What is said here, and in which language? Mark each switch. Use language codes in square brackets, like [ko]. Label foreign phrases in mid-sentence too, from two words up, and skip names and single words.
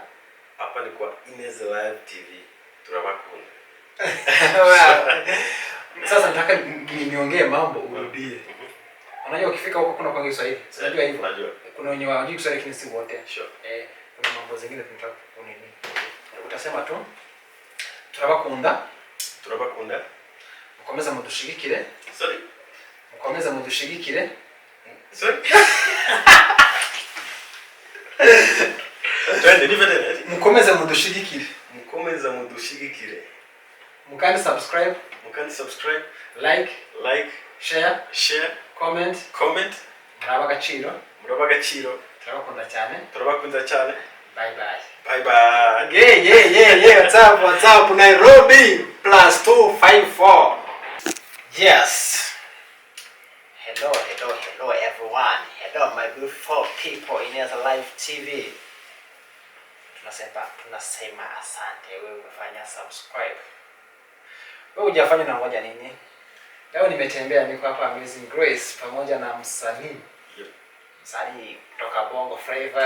[sw] Hapa ni kwa Ineza Live TV. Turabakunda. Sasa nataka niongee mambo urudie. Unajua ukifika huko kuna kwa Kiswahili. Unajua hivyo? Unajua. Kuna wenye hawajui Kiswahili lakini si wote. Sure. Kuna mambo zingine tunataka kunini. Utasema tu turabakunda. [rw] Turabakunda. Mukomeza mudushigikire. Sorry. Mukomeza mudushigikire. [sw] Sorry. Twende nivende. [rw] Mukomeza mudushigikire. Mukomeza mudushigikire. Mukandi subscribe. Mukandi subscribe. [en] Like. Share. Comment. [rw] Muraba agaciro. Turabakunda cyane. [en] Bye. Bye. Yeah. What's up? Nairobi +254. Yes. Hello everyone. Hello my beautiful people in Ineza Live TV. [sw] Tunasema asante wewe umefanya subscribe. Wewe hujafanya na ngoja nini? Leo nimetembea niko hapa Amazing Grace pamoja na msanii. Yep. Msanii kutoka Bongo Flava.